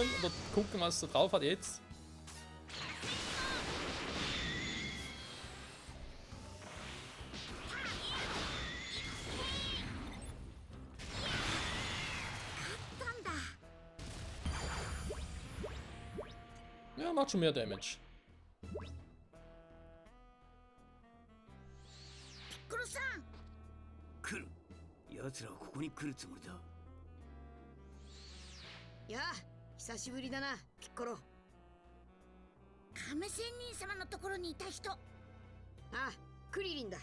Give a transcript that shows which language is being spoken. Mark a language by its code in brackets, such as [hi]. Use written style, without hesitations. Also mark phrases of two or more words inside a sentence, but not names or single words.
[de] Oder gucken, was er drauf hat jetzt. Ja, macht schon mehr Damage. [ja] Piccolo-san! 来る。奴らはここに来るつもりだ。やあ、久しぶりだな、ピッコロ。亀仙人様のところにいた人。あ、クリリンだ。